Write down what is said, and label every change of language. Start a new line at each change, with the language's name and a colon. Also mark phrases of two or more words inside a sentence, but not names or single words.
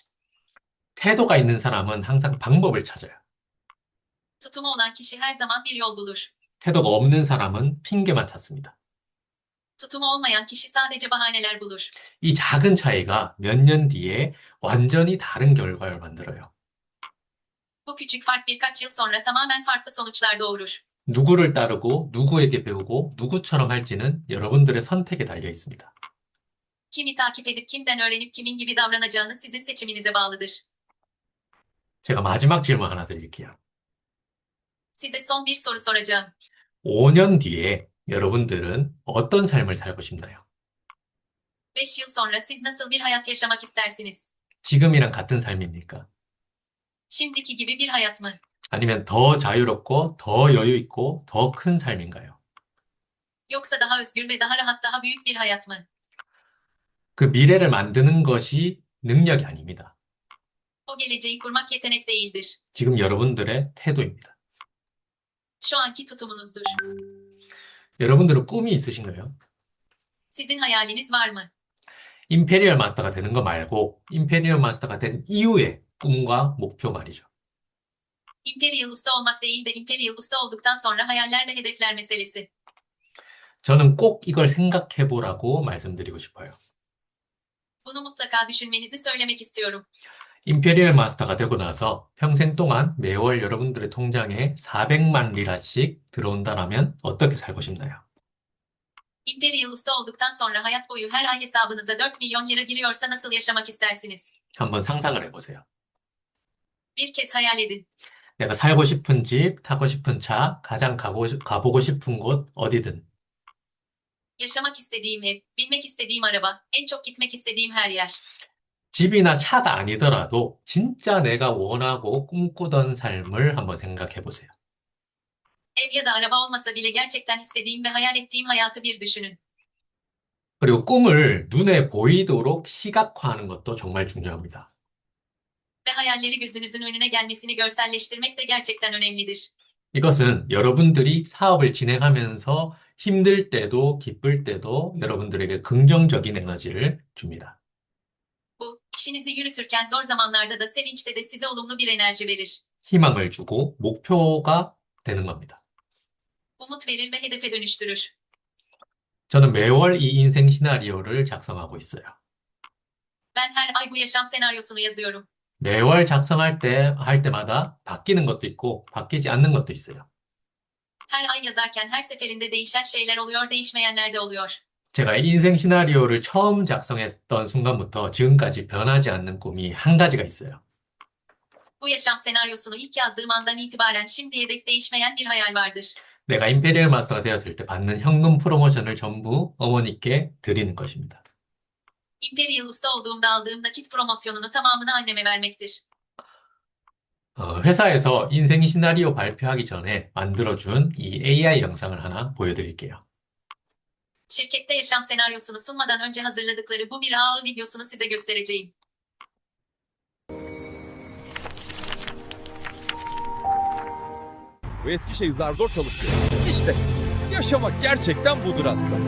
Korean: 태도가 있는 사람은 항상 방법을 찾아요.
Turkish: Tutumu olan kişi her zaman bir yol bulur.
Korean: 태도가 없는 사람은 핑계만 찾습니다.
Turkish: Tutumu olmayan kişi sadece bahaneler bulur.
Korean: 이 작은 차이가 몇 년 뒤에 완전히 다른 결과를 만들어요.
Turkish: Bu küçük fark birkaç yıl sonra tamamen farklı sonuçlar doğurur.
Korean: 누구를 따르고 누구에게 배우고 누구처럼 할지는 여러분들의 선택에 달려 있습니다.
Turkish: Kimi takip edip kimden öğrenip kimin gibi davranacağını sizin seçiminize bağlıdır.
Korean: 제가 마지막 질문 하나 드릴게요.
Turkish: Size son bir soru soracağım.
Korean: 5년 뒤에 여러분들은 어떤 삶을 살고 싶나요?
Turkish: 5 yıl sonra siz nasıl bir hayat yaşamak istersiniz?
Korean: 지금이랑 같은 삶입니까?
Turkish: Şimdiki gibi bir hayat mı?
Korean: 아니면 더 자유롭고 더 여유 있고 더 큰 삶인가요?
Turkish: Yoksa daha özgür ve daha rahat, daha büyük bir hayat mı?
Korean: 그 미래를 만드는 것이 능력이 아닙니다.
Turkish: O geleceği kurmak yetenek değildir.
Korean: 지금 여러분들의 태도입니다.
Turkish: Şu anki tutumunuzdur.
Korean: 여러분들은 꿈이 있으신가요?
Turkish: Sizin hayaliniz var mı?
Korean: 임페리얼 마스터가 되는 거 말고 임페리얼 마스터가 된 이후의 꿈과 목표 말이죠.
Turkish: Imperial usta olmak değil de Imperial usta olduktan sonra hayaller ve hedefler meselesi.
Korean: 저는 꼭 이걸 생각해 보라고 말씀드리고 싶어요.
Turkish: Bunu mutlaka düşünmenizi söylemek istiyorum.
Korean: 임페리얼 마스터가 되고 나서 평생 동안 매월 여러분들의 통장에 400만 리라씩 들어온다라면 어떻게 살고 싶나요?
Turkish: Imperial usta olduktan sonra hayat boyu her ay hesabınıza 4 milyon lira giriyorsa nasıl yaşamak istersiniz?
Korean: 한번 상상을 해보세요.
Turkish: Bir kez hayal edin.
Korean: 내가 살고 싶은 집, 타고 싶은 차, 가장 가보고 싶은 곳, 어디든.
Turkish: Yaşamak istediğim ev, binmek istediğim araba, en çok gitmek istediğim her yer.
Korean: 집이나 차가 아니더라도 진짜 내가 원하고 꿈꾸던 삶을 한번 생각해 보세요.
Turkish: Ev ya da araba olmasa bile gerçekten istediğim ve hayal ettiğim hayatı bir düşünün.
Korean: 그리고 꿈을 눈에 보이도록 시각화하는 것도 정말 중요합니다.
Turkish: Ve hayalleri gözünüzün önüne gelmesini görselleştirmek de gerçekten önemlidir.
Korean: 이것은 여러분들이 사업을 진행하면서 힘들 때도 기쁠 때도 여러분들에게 긍정적인 에너지를 줍니다.
Turkish: Bu, işinizi yürütürken zor zamanlarda da sevinçte de size olumlu bir enerji verir.
Korean: 희망을 주고 목표가 되는 겁니다.
Turkish: Umut verir ve hedefe dönüştürür.
Korean: 저는 매월 이 인생 시나리오를 작성하고 있어요.
Turkish: Ben her ay bu yaşam senaryosunu yazıyorum.
Korean: 매월 할 때마다 바뀌는 것도 있고 바뀌지 않는 것도 있어요.
Turkish: Her ay yazarken her seferinde değişen şeyler oluyor, değişmeyenler de oluyor.
Korean: 제가 인생 시나리오를 처음 작성했던 순간부터 지금까지 변하지 않는 꿈이 한 가지가 있어요.
Turkish: Bu yaşam senaryosunu ilk yazdığım andan itibaren şimdiye dek değişmeyen bir hayal vardır.
Korean: 내가 임페리얼 마스터가 되었을 때 받는 현금 프로모션을 전부 어머니께 드리는 것입니다.
Turkish: Imperial usta olduğumda aldığım nakit promosyonunu tamamını anneme vermektir.
Korean: 회사에서 인생 시나리오 발표하기 전에 만들어준 이 AI 영상을 하나 보여드릴게요.
Turkish: Şirkette yaşam senaryosunu sunmadan önce hazırladıkları bu bir ağ videosunu size göstereceğim. Bu eski şey zar zor çalışıyor. İşte yaşamak gerçekten budur aslında.